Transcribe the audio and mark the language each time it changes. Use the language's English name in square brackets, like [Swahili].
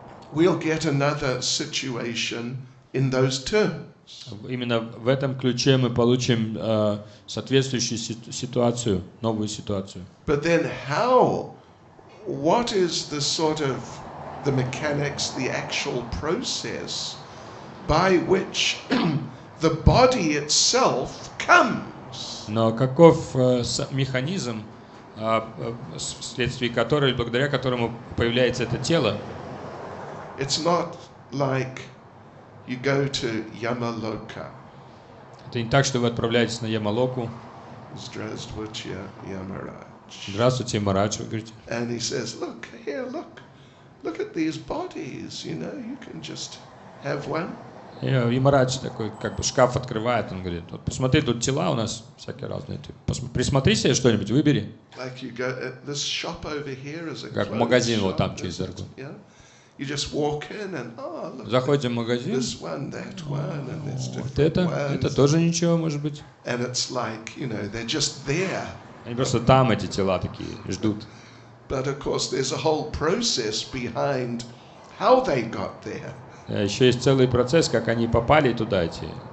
[English] We'll get another situation in those terms. [Russian] Именно в этом ключе мы получим соответствующую ситуацию, новую ситуацию. [English] But then what is the mechanics, the actual process by which the body itself comes? [Russian] Но каков механизм, вследствие которого, благодаря которому появляется это тело? [English] It's not like you go to Yamaloka. [Russian] Это не так, что вы отправляетесь на Ямалоку. Здравствуйте, Ямарадж. Здравствуйте, Марадж, вы говорите. [English] And he says, look at these bodies, you can just have one. [Russian] И Марадж такой, как бы шкаф открывает, он говорит, вот посмотри, тут тела у нас всякие разные. Присмотри себе что-нибудь, выбери. [English] Like you go, this shop over here is a [Russian] как магазин вот там через дорогу. [English] You just walk in and look. [Russian] Заходим в магазин. [English] This one, that one, and there's different [Russian] это тоже ничего, может быть. [English] And it's like, they're just there. [Russian] Они просто там эти тела такие ждут. [English] But of course, there's a whole process behind how they got there. [Russian] Еще есть целый процесс, как они попали туда эти.